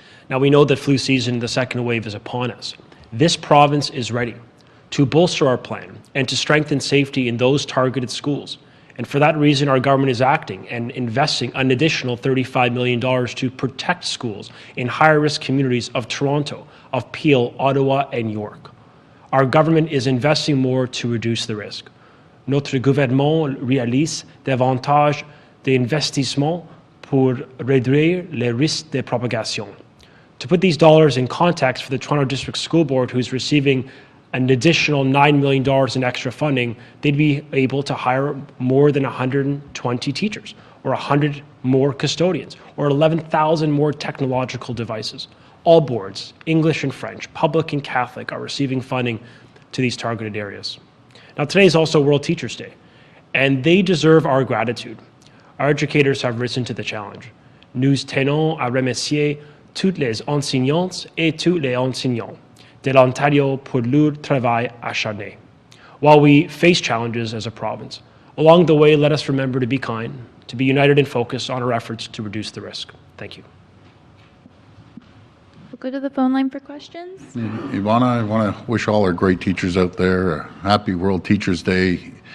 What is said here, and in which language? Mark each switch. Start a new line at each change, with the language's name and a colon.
English: Now, we know that flu season, the second wave, is upon us. This province is ready to bolster our plan and to strengthen safety in those targeted schools And for that reason, our government is acting and investing an additional $35 million to protect schools in higher risk communities of Toronto, of Peel, Ottawa, and York. Our government is investing more to reduce the risk.
French: Notre gouvernement réalise davantage d'investissements pour réduire les risques de propagation.
English: To put these dollars in context for the Toronto District School Board, who's receiving an additional $9 million in extra funding, they'd be able to hire more than 120 teachers, or 100 more custodians, or 11,000 more technological devices. All boards, English and French, public and Catholic, are receiving funding to these targeted areas. Now, today is also World Teachers' Day, and they deserve our gratitude. Our educators have risen to the challenge.
French: Nous tenons à remercier toutes les enseignantes et tous les enseignants de l'Ontario pour leur travail acharné.
English: While we face challenges as a province, along the way, let us remember to be kind, to be united and focused on our efforts to reduce the risk. Thank you. We'll go to the phone line for questions. Ivana, I want to wish all our great teachers out there a happy World Teachers Day.